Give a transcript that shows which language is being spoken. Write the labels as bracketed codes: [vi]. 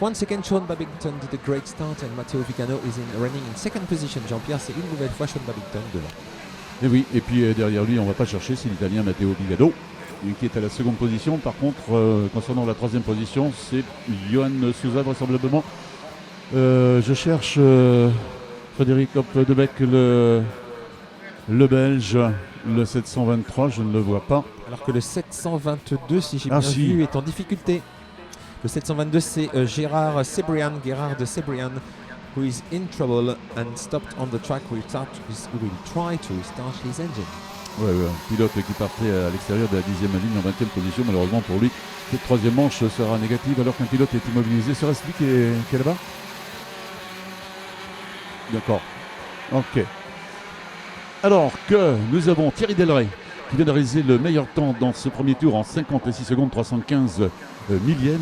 [en] Once again, Sean Babington did a great start and Matteo Vigano is running in second position. [fr] Jean-Pierre, c'est une nouvelle fois Sean Babington devant. Et oui, et puis derrière lui, on ne va pas chercher, c'est l'Italien Matteo Vigano, qui est à la seconde position. Par contre, concernant la troisième position, c'est Johan Souza vraisemblablement. Je cherche Frédéric Hopdebeck, le Belge, le 723, je ne le vois pas. Alors que le 722, si j'ai bien vu, est en difficulté. Le 722, c'est [en] Gérard de Cebrian, who is in trouble and stopped on the track. Will try to restart his engine. [fr] Ouais, un pilote qui partait à l'extérieur de la 10e ligne en 20e position. Malheureusement pour lui, cette troisième manche sera négative alors qu'un pilote est immobilisé. Serait-ce lui qui est là-bas? D'accord. Ok. Alors que nous avons Thierry Delray qui vient de réaliser le meilleur temps dans ce premier tour en 56 secondes 315 millièmes.